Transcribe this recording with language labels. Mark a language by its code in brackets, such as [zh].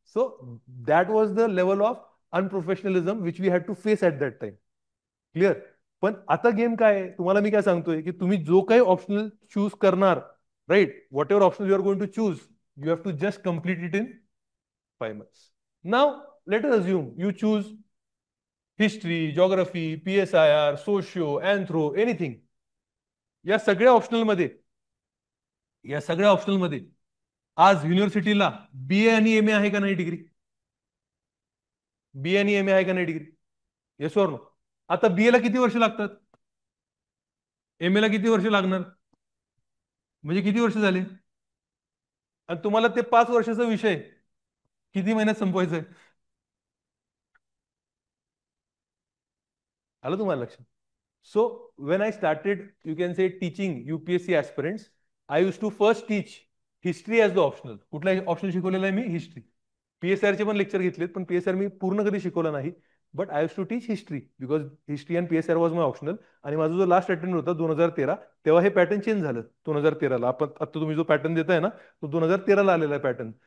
[en] So that was the level of unprofessionalism which we had to face at that time. Clear? [mr] पण आता game काय आहे, तुम्हाला मी काय सांगतोय की तुम्ही जो काही ऑप्शनल चूज करणार, right, [en] Whatever option you are going to choose, you have to just complete it in 5 months. Now, let us assume you choose history, geography, PSIR, socio, anthro, anything. [mr] या सगळ्या optional मध्ये, या सगळ्या optional मध्ये आज युनिव्हर्सिटीला BA आणि MA आहे का नाही डिग्री? BA आणि MA आहे का नाही डिग्री? Yes or no? आता BA ला किती वर्ष लागतात? MA ला किती वर्ष लागणार? म्हणजे किती वर्ष झाले? आणि तुम्हाला ते 5 वर्षाचा विषय किती महिन्यात संपवायचा आहे? आलं तुम्हाला लक्षात? [en] So when I started, you can say teaching UPSC aspirants, I used to first teach history as the optional. [mr] कुठला ऑप्शनल शिकवलेला आहे मी? हिस्ट्री. PSR चे पण लेक्चर घेतलेत, पण PSR मी पूर्ण कधी शिकवलं नाही. [en] But I use to teach history because history and PSR was my optional. [mr] आणि माझा जो लास्ट अटेम्प्ट होता 2013, तेव्हा हे पॅटर्न चेंज झालं. 2013ला आपण आता तुम्ही जो पॅटर्न देताय ना, तो 2013ला आलेला पॅटर्न.